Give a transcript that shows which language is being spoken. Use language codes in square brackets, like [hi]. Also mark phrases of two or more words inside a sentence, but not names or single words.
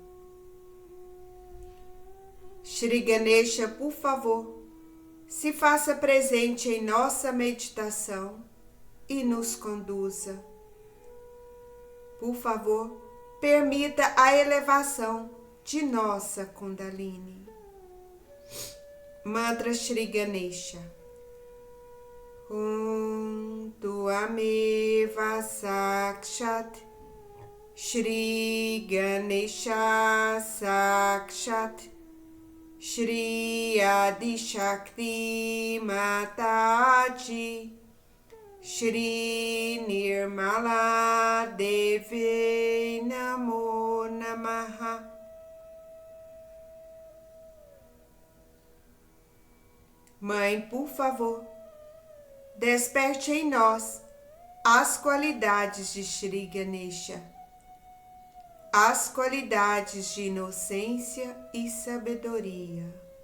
[pt] Shri Ganesha, por favor, se faça presente em nossa meditação e nos conduza. Por favor, permita a elevação de nossa Kundalini. Mantra Shri Ganesha. [sa] त्वमेव साक्षात् श्री गणेश साक्षात् श्री आदि शक्ति माताजी श्री निर्मला देवी नमो नमः. [pt] Mãe, por favor, desperte em nós as qualidades de Shri Ganesha, as qualidades de inocência e sabedoria.